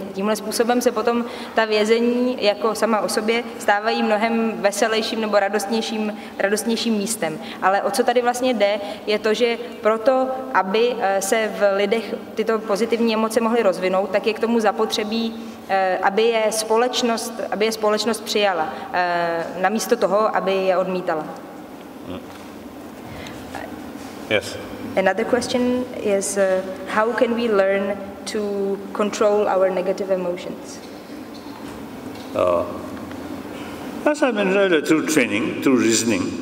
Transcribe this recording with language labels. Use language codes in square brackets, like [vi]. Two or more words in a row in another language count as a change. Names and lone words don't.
[cs] Tímhle způsobem se potom ta vězení jako sama o sobě stávají mnohem veselějším nebo radostnějším místem. Ale o co tady vlastně jde, je to, že proto, aby se v lidech tyto pozitivní emoce mohly rozvinout, tak je k tomu zapotřebí, aby je společnost přijala, namísto toho, aby je odmítala. [en] Yes. Another question is, how can we learn to control our negative emotions? As I mentioned, through training, through reasoning.